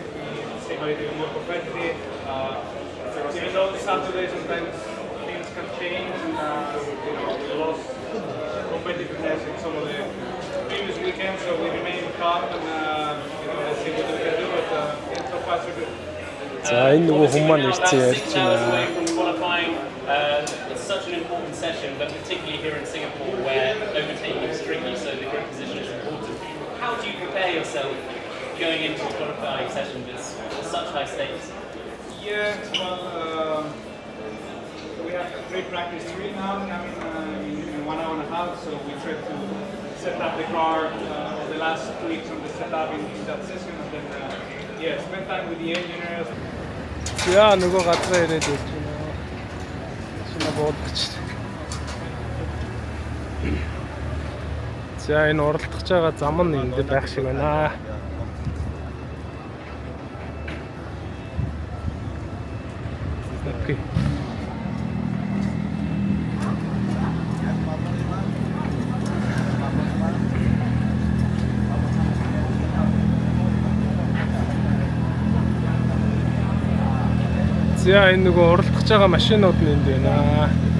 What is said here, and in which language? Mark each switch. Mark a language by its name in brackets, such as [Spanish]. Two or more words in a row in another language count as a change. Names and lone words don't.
[English] We see how you do more competitive. Even though Saturday sometimes things can change, we lost competitiveness in some of the previous weekends, so we remain calm and let's see what we can do. But so far so good. [Mongolian] За энэ нөгөө хүмүүс маань ирсэн ярьж байна. [English] It's such an important session, but particularly here in Singapore, where overtaking is tricky, so the grid position is important. How do you prepare yourself going into a qualifying session with such high stakes? Yeah, well, we have pre-practice 3 now, in 1 hour and a half, so we try to set up the car, the last tweaks on the setup in that session, and then spend time with the engineers. [Mongolian] За нөгөө газраа ирээд ирж байна. Шинэ буудагч. За энэ уралдах байгаа зам нь энд байх шиг байна. Окей. За энэ нөгөө уралдах байгаа машинууд нь энд байна.